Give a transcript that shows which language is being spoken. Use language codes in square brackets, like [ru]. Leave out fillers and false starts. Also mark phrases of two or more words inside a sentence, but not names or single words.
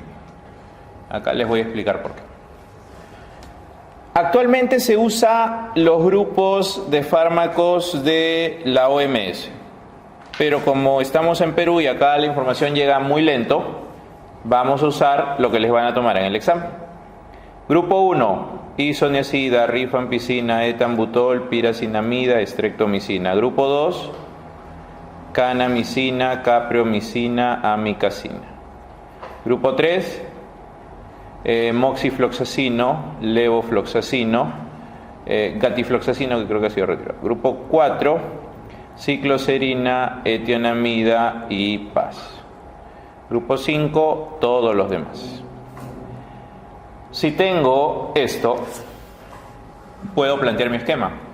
[es] Acá les voy a explicar por qué. Actualmente se usa los grupos de fármacos de la OMS, pero como estamos en Perú y acá la información llega muy lento, vamos a usar lo que les van a tomar en el examen. Grupo 1, isoniazida, rifampicina, etambutol, piracinamida, estreptomicina. Grupo 2, kanamicina, capreomicina, amicacina. Grupo 3, moxifloxacino, levofloxacino, gatifloxacino, que creo que ha sido retirado. Grupo 4, cicloserina, etionamida y PAS. Grupo 5, todos los demás. Si tengo esto, puedo plantear mi esquema.